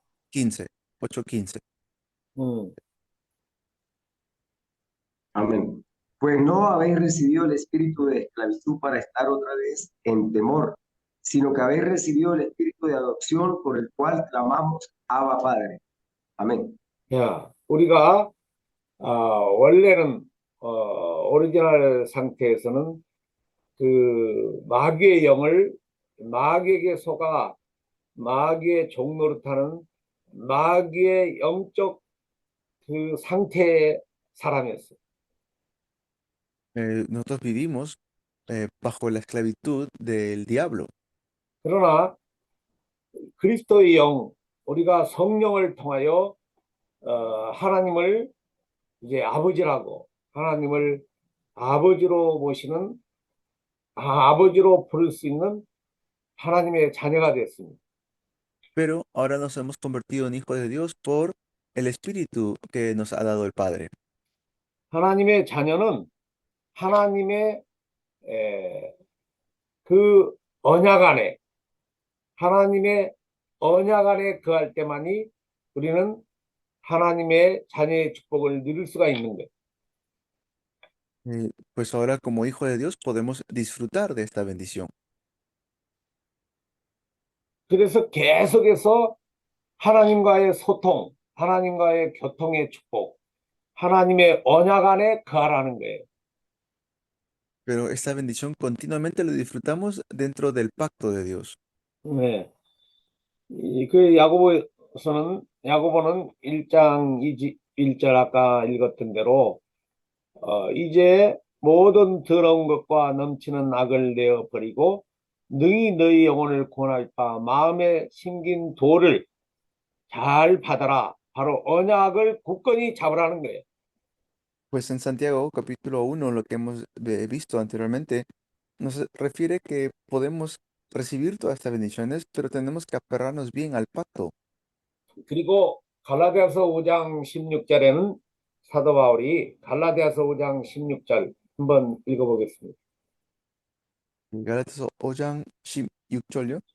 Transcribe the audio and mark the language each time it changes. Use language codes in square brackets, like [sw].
[es] 15, 8:15. 음, Amén. Pues no habéis recibido el espíritu de esclavitud para estar otra vez en temor, sino que habéis recibido el espíritu de adopción por el cual clamamos Abba Padre. Amén. [ko] 야, 우리가 원래는 오리지널 상태에서는 그 마귀의 영을 마귀에게 속아 마귀의 종노릇하는 마귀의 영적 그 상태의 사람이었어요. [es] Nosotros vivimos bajo la esclavitud del diablo. [ko] 그러나 그리스도의 영, 우리가 성령을 통하여 하나님을 이제 아버지라고 하나님을 아버지로 모시는 아버지로 부를 수 있는 하나님의 자녀가 됐습니다. [es] Pero ahora nos hemos convertido en hijos de Dios por el Espíritu que nos ha dado el Padre. [ko] 하나님의 자녀는 하나님의 그 언약 안에 하나님의 언약 안에 거할 때만이 우리는 하나님의 자녀의 축복을 누릴 수가 있는 거예요. [es] Pues ahora como hijos de Dios podemos disfrutar de esta bendición. [ko] 그래서 계속해서 하나님과의 소통, 하나님과의 교통의 축복, 하나님의 언약 안에 거하라는 거예요. [es] Pero esta bendición continuamente lo disfrutamos dentro del pacto de Dios. [ko] 네. 그 야고보는 1장 1절 아까 읽었던 대로 이제 모든 더러운 것과 넘치는 악을 내어 버리고 능히 너희 영혼을 구원할 바 마음에 심긴 도를 잘 받아라. 바로 언약을 굳건히 잡으라는 거예요. [es] Pues en Santiago capítulo 1, lo que hemos visto anteriormente, nos refiere que podemos recibir todas estas bendiciones, pero tenemos que aferrarnos bien al pacto. [ko] 그리고 갈라디아서 5장 16절에는 사도 바울이 갈라디아서 5장 16절 한번 읽어보겠습니다. Gálatas 5장 16절요?